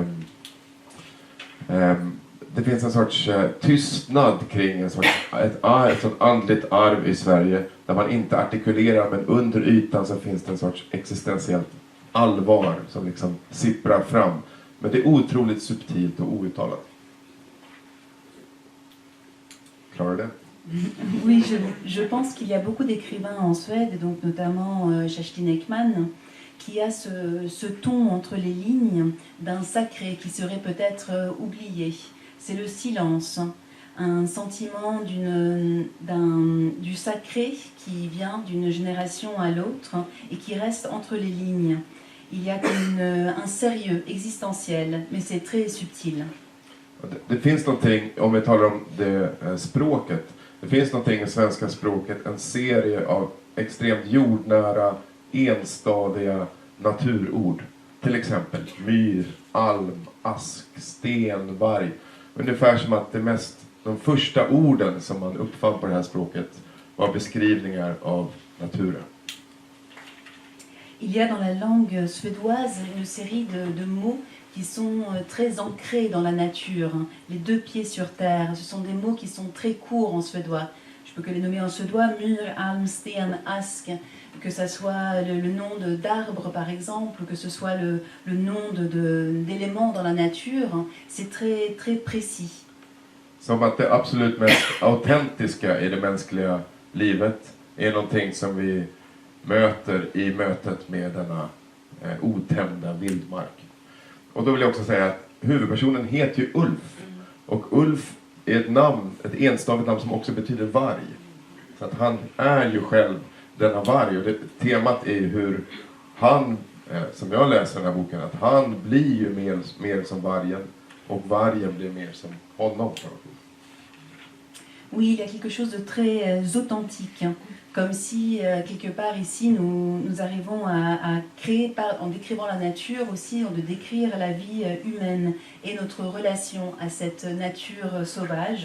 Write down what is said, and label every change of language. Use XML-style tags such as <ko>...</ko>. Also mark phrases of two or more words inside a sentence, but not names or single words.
<sv>det finns en sorts tystnad kring ett sånt andligt arv i Sverige där man inte artikulerar, men under ytan så finns det en sorts existentiellt allvar som liksom sipprar fram, men det är otroligt subtilt och outtalat. Klarar det?</sv> <fr>Oui, je pense qu'il y a beaucoup d'écrivains en Suède, donc notamment Kerstin Ekman, qui a ce ton entre les lignes d'un sacré qui serait peut-être oublié. C'est le silence, un sentiment du sacré qui vient d'une génération à l'autre et qui reste entre les lignes. Il y a un sérieux existentiel, mais c'est très subtil.</fr> <sv>Det finns någonting, om vi talar om det språket, det finns någonting i svenska språket, en serie av extremt jordnära, enstadiga naturord. Till exempel myr, alm, ask, sten, berg. Ungefär som att de första orden som man uppfann på det här språket var beskrivningar av naturen.</sv> <fr>Il y a dans la langue suédoise une série de mots qui sont très ancrés dans la nature. Les deux pieds sur terre, ce sont des mots qui sont très courts en suédois. Je peux que les nommer en suédois,</fr> <sv>myr, alm, sten, ask,</sv> <fr>que ce soit le nom d'arbres par exemple, que ce soit le nom d'éléments dans la nature, c'est très, très précis.</fr> <sv>Som att det absolut mest autentiska i det mänskliga livet är någonting som vi möter i mötet med denna otämjda vildmark. Och då vill jag också säga att huvudpersonen heter ju Ulf. Och Ulf är ett namn, ett enstavigt namn som också betyder varg. Så att han är ju själv denna varg. Och temat är ju hur han, som jag läser den här boken, att han blir ju mer som vargen. Och vargen blir mer som honom.</sv> <fr>Oui, il y a quelque chose de très authentique, hein. Comme si, quelque part ici, nous arrivons à créer, en décrivant la nature aussi, de décrire la vie humaine et notre relation à cette nature sauvage.</fr>